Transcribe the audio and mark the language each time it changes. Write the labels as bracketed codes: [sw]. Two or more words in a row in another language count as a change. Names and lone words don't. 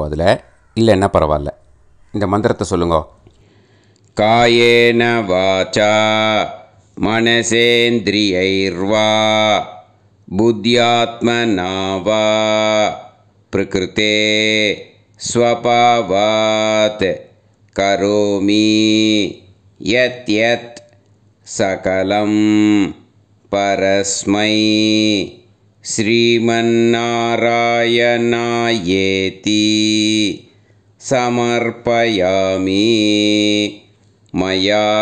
[ta] அதில் இல்லைன்னா பரவாயில்ல. இந்த மந்திரத்தை சொல்லுங்க. [sa] कायेन वाचा मनसेन्द्रियैर्वा बुद्ध्यात्मना वा प्रकृतेः स्वभावात् करोमि यत् यत् सकलं परस्मै श्रीमन्नारायणायेति समर्पयामि मया